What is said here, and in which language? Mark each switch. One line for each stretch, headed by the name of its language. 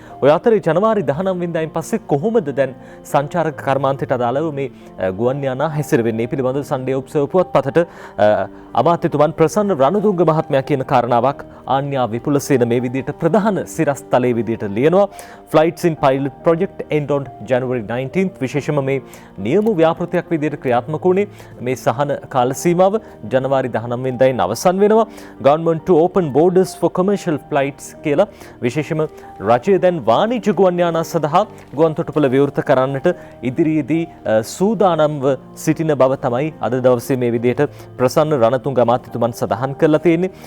Sinhala: ඔය අතරේ ජනවාරි 19 වෙනිදායින් පස්සේ කොහොමද දැන් සංචාරක කර්මාන්තයට අදාළව මේ ගුවන් යානා හැසිරෙන්නේ පිළිබඳව සන්ඩේ ඔබ්සර්වර් පුවත්පතට අමාත්‍යතුමන් ප්‍රසන්න රණතුංග මහත්මයා කියන කාරණාවක් ආන්‍යා විපුලසේන මේ විදිහට ප්‍රධාන සිරස්තලයේ විදිහට ලියනවා.
English: flights in pilot project end on January 19th.
Sinhala: විශේෂම මේ නියම ව්‍යාපෘතියක් විදිහට ක්‍රියාත්මක වුණේ මේ සහන කාල සීමාව ජනවාරි 19 වෙනිදායින් අවසන් වෙනවා.
English: government to open borders for commercial flights
Sinhala: කියලා විශේෂම රජය දැන් වාණිජ්‍ය ගුවන් යානා සඳහා ගුවන් තොටුපළ විවෘත කරන්නට ඉදිරියේදී සූදානම්ව සිටින බව තමයි අද දවසේ මේ විදිහට ප්‍රසන්න රණතුංග අමාත්‍යතුමන් සඳහන් කරලා තියෙන්නේ.